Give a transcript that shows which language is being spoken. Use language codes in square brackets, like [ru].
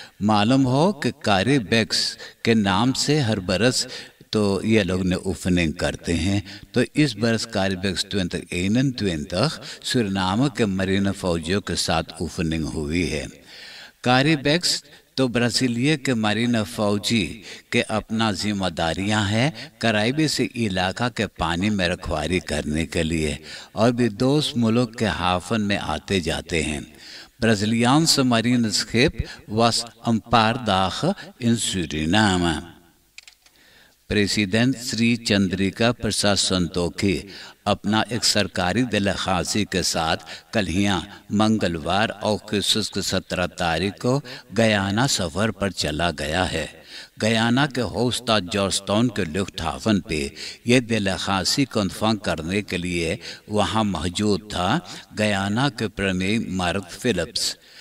[hns] मालूम हो कि कैरिबेक्स के नाम से हर बरस तो ये लोग ने ओपनिंग करते हैं, तो इस बरस कैरिबेक्स 2021 सूरीनाम के मरीन फौजियों के साथ ओपनिंग हुई है। कैरिबेक्स तो ब्राज़ीलिया के मरीन फौजी के अपना जिम्मेदारियां हैं कराइबे से इलाका के पानी में रखवाली करने के लिए और भी दोस्त मुल्क के हाफन में आते जाते हैं। [nl] Braziliaanse marineschip was een paar dagen in Suriname. [hns] प्रेसिडेंट श्री चंद्रिका प्रसाद संतोखी अपना एक सरकारी दरखास्त के साथ कल यहाँ मंगलवार अगस्त के 17 तारीख को गयाना सफ़र पर चला गया है। गयाना के होस्टा जॉर्जटाउन के लुफ्टहाफन पे ये दरखास्त कन्फर्म करने के लिए वहाँ मौजूद था गयाना के प्रमेय मार्क फिलिप्स।